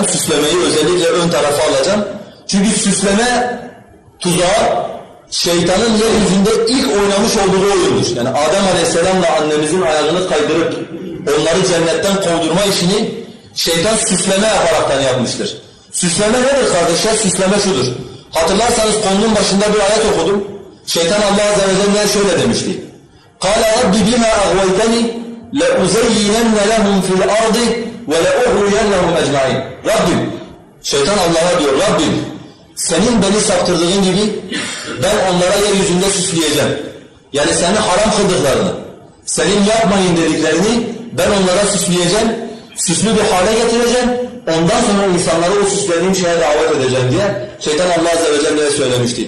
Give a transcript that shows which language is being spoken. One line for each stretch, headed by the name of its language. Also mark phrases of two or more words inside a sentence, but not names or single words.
Turkish: Süslemeyi özellikle ön tarafa alacağım. Çünkü süsleme tuzağı şeytanın yeryüzünde ilk oynamış olduğu oyundur. Yani Adem Aleyhisselam'la annemizin ayağını kaydırıp onları cennetten kovdurma işini şeytan süsleme yaparaktan yapmıştır. Süsleme nedir kardeşler? Süsleme şudur. Hatırlarsanız konunun başında bir ayet okudum. Şeytan Allah Azze ve Celle'ye şöyle demişti.
Arabic: قَالَ رَبِّ بِمَا أَغْوَيْتَنِي لَاُزَيِّنَنَّ لَهُمْ فِي الْأَرْضِ وَلَاُغْوِيَنَّهُمْ اَجْمَعِينَ
Turkish: Rabbim, şeytan Allah'a diyor, Rabbim senin beni saptırdığın gibi ben onlara yeryüzünde süsleyeceğim. Yani seni haram kıldıklarını, senin yapmayın dediklerini ben onlara süsleyeceğim, süslü bir hale getireceğim. Ondan sonra insanları o süslediğim şeye davet edeceğim diye şeytan Allah Azze ve Celle'ye söylemişti.